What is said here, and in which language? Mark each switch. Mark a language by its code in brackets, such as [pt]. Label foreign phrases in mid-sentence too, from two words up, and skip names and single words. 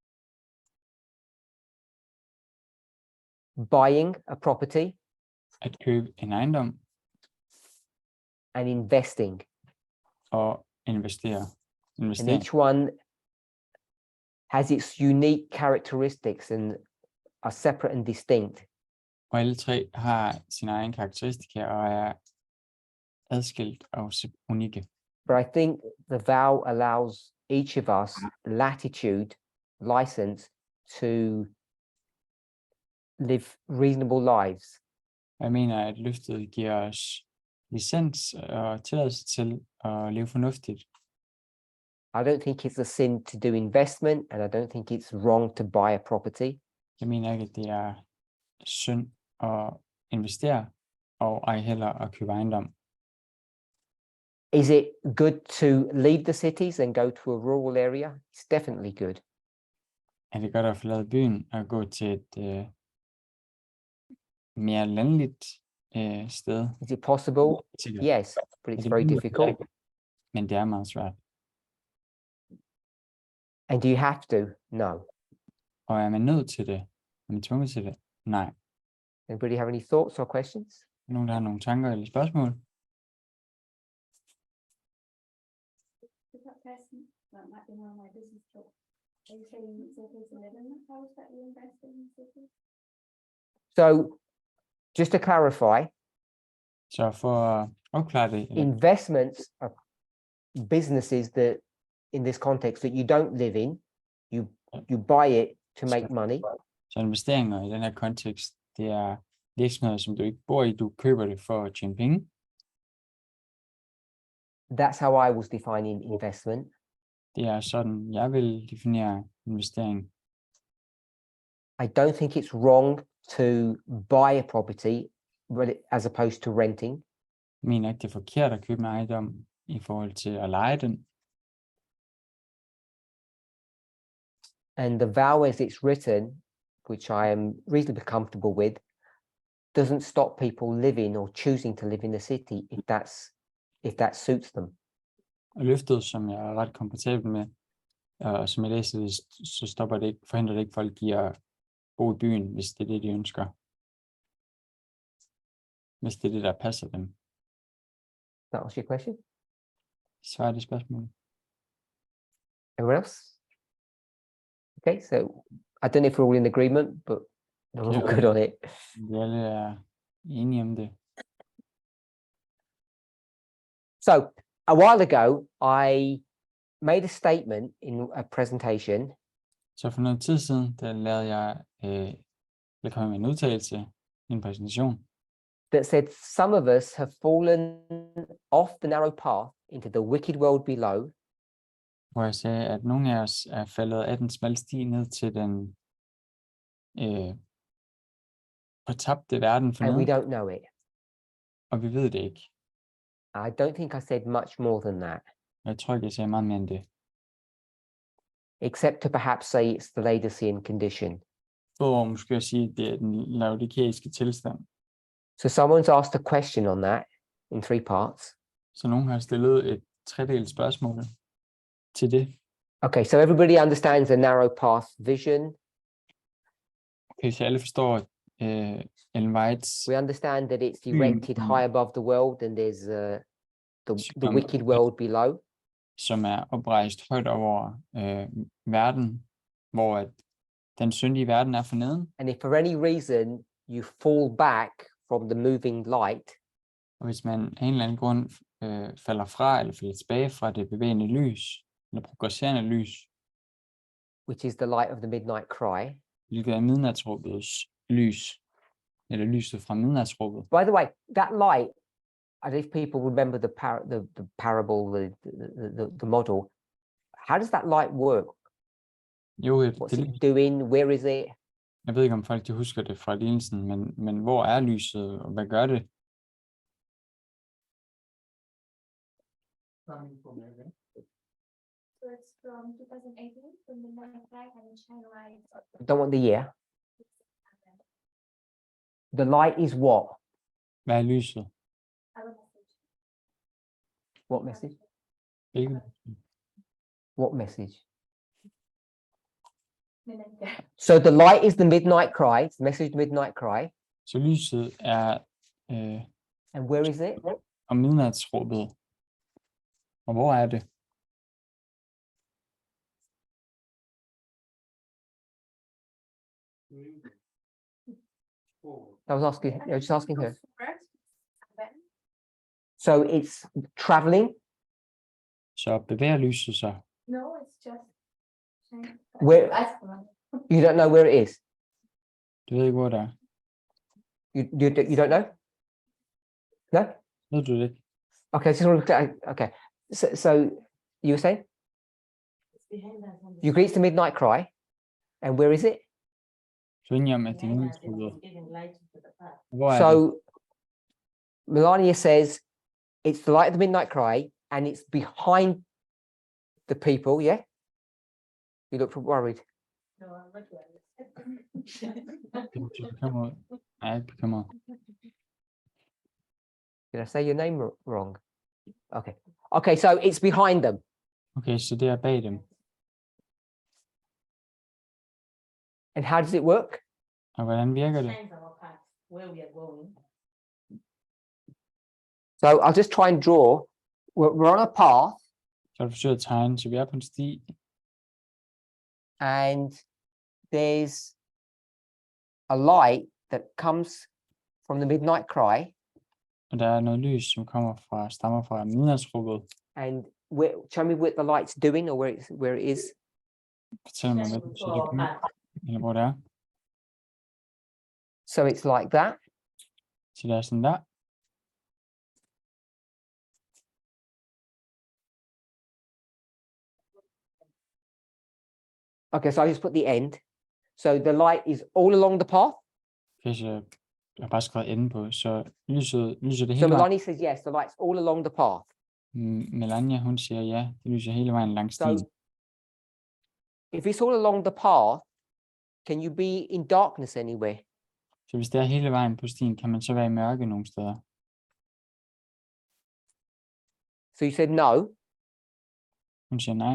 [en] buying a property, [da] at købe en ejendom [en] and investing. [da] og investere. [en] And each one has its unique characteristics and are separate and distinct. [da] Og alle tre har sine egne karakteristika og er adskilt og unikke. [en] But I think the vow allows each of us latitude, license to live reasonable lives. [da] Jeg mener, at løftet giver os licens og tilladelse til at leve fornuftigt. [en] I don't think it's a sin to do investment, and I don't think it's wrong to buy a property. [da] Jeg mener ikke, at det er synd at investere, og ej heller at købe ejendom. [en] Is it good to leave the cities and go to a rural area? It's definitely good. [da] Er det godt at forlade byen og gå til et mere landligt sted? [en] Is it possible? [da] Sikkert. [en] Yes, but it's very difficult. [da] Men det er meget svært. [en] And do you have to? No. [da] Og er man nødt til det? Er man tvunget til det? Nej. [en] Anybody have any thoughts or questions? [da] Nogen, der har nogle tanker eller spørgsmål? [en] That person, that might be one of my business talks. Are you saying it's okay to live in the house that you invest in the city? So, just to clarify, [da] Så for at opklare det, [en] investments are businesses that, in this context, that you don't live in. You buy it to make money. [da] så investeringer i den her kontekst, det er virksomheder, som du ikke bor i, du køber det for at tjene penge. [en] That's how I was defining investment. [da] Det er sådan, jeg vil definere investering. [en] I don't think it's wrong to buy a property as opposed to renting. [da] Jeg mener ikke, det er forkert at købe en ejendom i forhold til at leje den. [en] And the vow as it's written, which I am reasonably comfortable with, doesn't stop people living or choosing to live in the city if that suits them. [da] Og løftet, som jeg er ret komfortabel med, og som jeg læser det, så forhindrer det ikke folk i at bo i byen, hvis det er det, de ønsker. Hvis det er det, der passer dem. [en] That was your question? [da] Svarer det spørgsmål? [en] Everyone else? Okay, so I don't know if we're all in agreement, but we're all good on it. [da] Vi alle er enige om det. [en] So a while ago, I made a statement in a presentation [da] Så for noget tid siden, der lavede jeg kom med en udtalelse i en præsentation, [en] that said some of us have fallen off the narrow path into the wicked world below, [da] hvor jeg sagde, at nogle af os er faldet af den smalle sti ned til den fortabte verden [en] and we [da] forneden, [en] don't know it. [da] og vi ved det ikke. [en] I don't think I said much more than that, [da] Jeg tror ikke, jeg sagde meget mere end det. [en] except to perhaps say it's the Laodicean condition. [da] Udover måske at sige, at det er den laodikeiske tilstand. [en] So someone's asked a question on that in 3 parts. [da] Så nogen har stillet et tredelt spørgsmål til det. [en] Okay, so everybody understands the narrow path vision. [da] Okay, så alle forstår Ellen Whites, [en] We understand that it's erected high above the world and there's the wicked world below. [da] som er oprejst højt over verden, hvor at den syndige verden er forneden. [en] And if for any reason you fall back from the moving light, [da] Og hvis man af en eller anden grund falder fra eller falder tilbage fra det bevægende lys, eller progresserende lys, [en] which is the light of the midnight cry. [da] hvilket er midnatsråbets lys, eller lyset fra midnatsråbet. [en] By the way, that light and if people remember the parable, the model, how does that light work? [da] Jo, [en] What's it doing? Where is it? [da] jeg ved ikke, om folk de husker det fra lignelsen, men hvor er lyset, og hvad gør det? [en] Coming from heaven. So it's from 2018, from the night light and shine light. Don't want the year. The light is what? [da] Hvad er lyset? [en] Our message. What message? [da] Ikke? [en] What message? Midnight. So the light is the midnight cry. It's the message midnight cry. [da] Så lyset er [en] And where is it? [da] om midnatsråbet. Og hvor er det? [en] I was just asking her. First, and then So it's traveling. [da] Så bevæger lyset sig. [en] no, it's just shine. Where- That's the one. You don't know where it is. [da] Du ved ikke, hvor det er. [en] You don't know? No? [da] Ved du det ikke? [en] Okay, just want to okay. So you were saying It's behind us. on the you reach the midnight cry, and where is it? [da] Du er enige om, at det er [en] behind us, and [da] midnatsråbet. [en] it's giving light to the path. [da] Hvor er det? [en] So Melania says it's the light of the midnight cry, and it's behind the people. Yeah. You look worried. No, I'm not worried. [da] Du er bekymret. Jeg er ikke bekymret. [en] Did I say your name wrong? Okay. Okay, so it's behind them. [da] Okay, så det er bag dem. [en] And how does it work? [da] Og hvordan virker det? [en] Shines our path, where we are going. So I'll just try and draw. We're on a path, [da] Så har du forsøgt at tegne, så vi er på en sti. [en] and there's a light that comes from the midnight cry. [da] Og der er noget lys, som stammer fra midnatsråbet. [en] And show me what the light's doing, or where it is. [da] Fortæl mig, hvad [en] Shining [da] det [en] before our [da] betyder, [en] path. [da] eller hvor det er. [en] So it's like that. [da] Så det er sådan der. [en] Okay, so I just put the end. So the light is all along the path. [da] Okay, så jeg har bare skrevet ende på. Så lyser det [en] So [da] hele vejen. [en] Melanie says yes, the light's all along the path. [da] Melania, hun siger ja, det lyser hele vejen langs [en] So [da] stien. [en] if it's all along the path, can you be in darkness anywhere? [da] Så hvis det er hele vejen på stien, kan man så være i mørke nogle steder. [en] So you said no, [da] Hun siger nej.